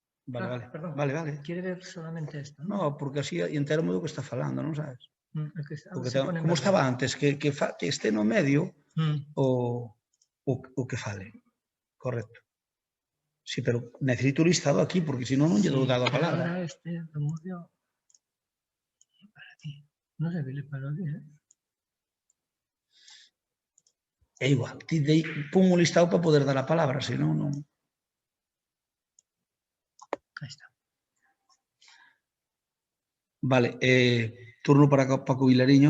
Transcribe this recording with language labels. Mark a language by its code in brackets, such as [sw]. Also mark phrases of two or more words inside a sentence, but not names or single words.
[es] Vale. Perdón, Vale. quiere ver solamente esto, ¿no? [gl] No, porque así entero do que está falando, non sabes? [es] Es que Porque se pone en como verde. [gl] estaba antes, que este no medio Mm. o que fale. Correcto. Sí, pero necesito o listado aquí, porque si non, non lle dou dado a palabra. [es] Ahora este lo movió para ti. No sé qué le paró a ti, ¿eh? [gl] É igual, ti pon un listado para poder dar a palabra, se non, non. [es] Ahí está. Vale, turno para Paco Vilariño.